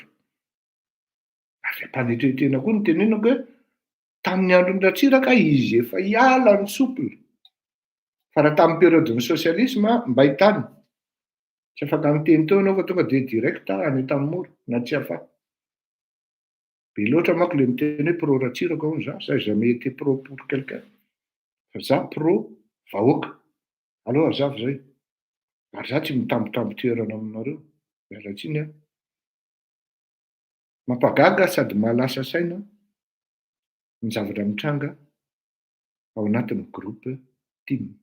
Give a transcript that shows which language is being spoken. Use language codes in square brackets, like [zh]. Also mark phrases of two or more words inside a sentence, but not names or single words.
[mg] Ary mpanetretena koa ny tenenako hoe tamin'ny andron'ny Ratsiraka izy efa hiala ny souple. Fa raha tamin'ny périodeny sosialisme mba hitany. Tsy afaka miteny teo ianao fa tonga dia direct any tamin'ny na tsy afa. Be loatra manko le miteny hoe pro Ratsiraka hono za, [fr] ça jamais été pro pour quelqu'un. [mg] Fa za pro vahoaka. Alors za zay. Ary za tsy mitambitamby toerana aminareo. Miala tsiny aho. Mampagaga sady mahalasa saina ny zavatra mitranga ao anatin'ny groupe team.